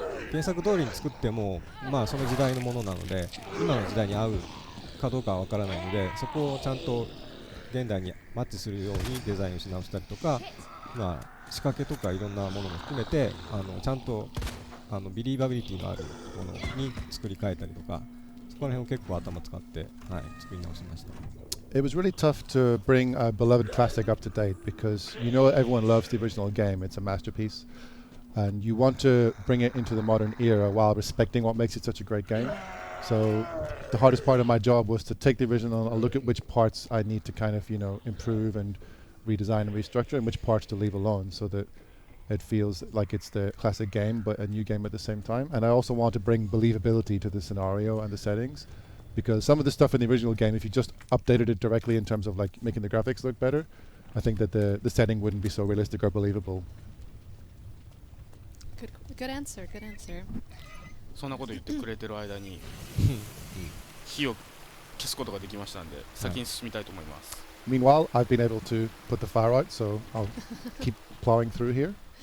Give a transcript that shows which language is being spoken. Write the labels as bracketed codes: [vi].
[ja] 原作通りに作っても、その時代のものなので今の時代に合うかどうかは分からないので、そこをちゃんと現代にマッチするようにデザインをし直したりとか、仕掛けとかいろんなものも含めてちゃんとビリーバビリティのあるものに作り変えたりとか、そこら辺を結構頭使って、作り直しました。 [en] It was really tough to bring a beloved classic up to date because everyone loves the original game. It's a masterpiece. And you want to bring it into the modern era while respecting what makes it such a great game. So the hardest part of my job was to take the original and look at which parts I need to kind of, improve and redesign and restructure, and which parts to leave alone so that it feels like it's the classic game but a new game at the same time. And I also want to bring believability to the scenario and the settings, because some of the stuff in the original game, if you just updated it directly in terms of like making the graphics look better, I think that the setting wouldn't be so realistic or believable. Good answer, good answer. [ja] そんなこと言ってくれてる間に火を消すことができましたんで、先に進みたいと思います。 [en] Meanwhile, I've been able to put the fire out, so I'll keep plowing through here.